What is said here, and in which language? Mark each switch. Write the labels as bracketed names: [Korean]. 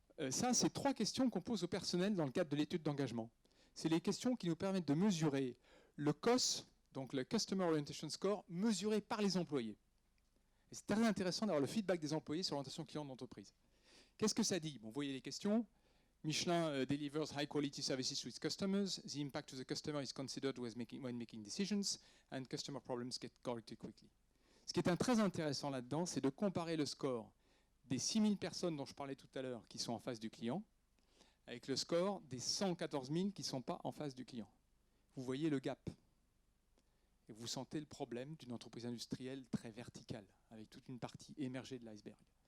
[French] Ça, c'est 3 questions qu'on pose au personnel dans le cadre de l'étude d'engagement. C'est les questions qui nous permettent de mesurer le COS, donc le Customer Orientation Score, mesuré par les employés. C'est très intéressant d'avoir le feedback des employés sur l'orientation client de l'entreprise. Qu'est-ce que ça dit? Bon, vous voyez les questions. [English] Michelin delivers high quality services to its customers. The impact to the customer is considered when making decisions, and customer problems get corrected quickly. [French] Ce qui est très intéressant là-dedans, c'est de comparer le score des 6000 personnes dont je parlais tout à l'heure qui sont en face du client avec le score des 114 000 qui ne sont pas en face du client. Vous voyez le gap. Et vous sentez le problème d'une entreprise industrielle très verticale, avec toute une partie émergée de l'iceberg.